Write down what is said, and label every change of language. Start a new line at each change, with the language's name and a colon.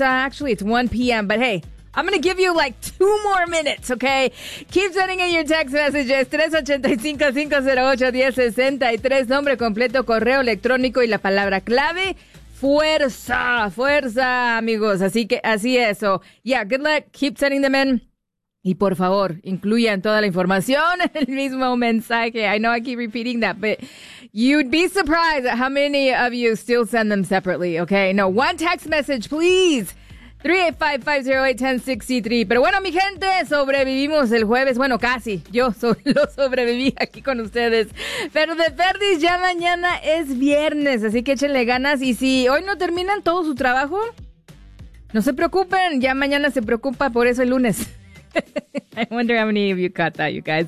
English: actually, it's 1 p.m., but hey, I'm going to give you like 2 more minutes, okay? Keep sending in your text messages. 385-508-1063.
Spanish: Nombre completo, correo electrónico y la palabra clave. Fuerza, fuerza, amigos. Así que así es.
English: Yeah, good luck. Keep sending them in.
Spanish: Y por favor, incluyan toda la información en el mismo mensaje.
English: I know I keep repeating that, but you'd be surprised at how many of you still send them separately, okay? No, one text message, please. 385-508-1063.
Spanish: Pero bueno, mi gente, sobrevivimos el jueves. Bueno, casi. Yo lo sobreviví aquí con ustedes. Pero de perdis, ya mañana es viernes. Así que échenle ganas. Y si hoy no terminan todo su trabajo, no se preocupen. Ya mañana se preocupa por eso el lunes.
English: I wonder how many of you caught that, you guys.